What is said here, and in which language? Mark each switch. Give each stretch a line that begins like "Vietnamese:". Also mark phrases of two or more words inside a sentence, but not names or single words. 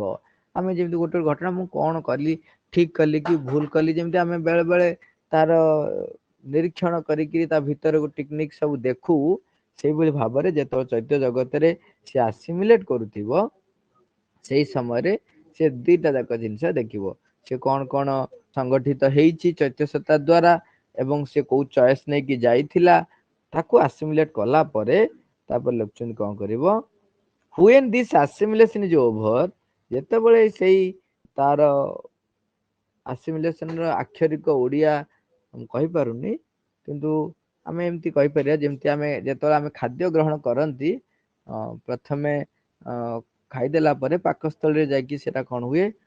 Odia: ଆମେ ଯେମିତି ଗୋଟେ ଘଟଣା, ମୁଁ କଣ କଲି, ଠିକ କଲି କି ଭୁଲ କଲି, ଯେମିତି ଆମେ ବେଳେ ବେଳେ ତାର ନିରୀକ୍ଷଣ କରିକି ତା ଭିତରକୁ ଟେକ୍ନିକ ସବୁ ଦେଖୁ, ସେଇଭଳି ଭାବରେ ଯେତେବେଳେ ଚୈତ୍ୟ ଜଗତରେ ସେ ଆସିମିଲେଟ କରୁଥିବ, ସେଇ ସମୟରେ ସେ ଦିଟା ଯାକ ଜିନିଷ ଦେଖିବ। ସେ କଣ କଣ ସଂଗଠିତ ହେଇଛି ଚୈତ୍ୟ ସତ୍ତା ଦ୍ଵାରା, ଏବଂ ସେ କୋଉ ଚଏସ୍ ନେଇକି ଯାଇଥିଲା, ତାକୁ ଆସିମିଲେଟ କଲା ପରେ ତାପରେ ଲେଖୁଛନ୍ତି କଣ କରିବ?
English: when this assimilation is over,
Odia: ଯେତେବେଳେ ସେଇ ତାର ଆସିମିଲେସନ ର ଆକ୍ଷରିକ ଓଡିଆ ମୁଁ କହିପାରୁନି, କିନ୍ତୁ ଆମେ ଏମିତି କହିପାରିବା, ଯେମିତି ଆମେ ଯେତେବେଳେ ଆମେ ଖାଦ୍ୟ ଗ୍ରହଣ କରନ୍ତି, ପ୍ରଥମେ ଖାଇଦେଲା ପରେ ପାକସ୍ଥଳୀରେ ଯାଇକି ସେଟା କଣ ହୁଏ?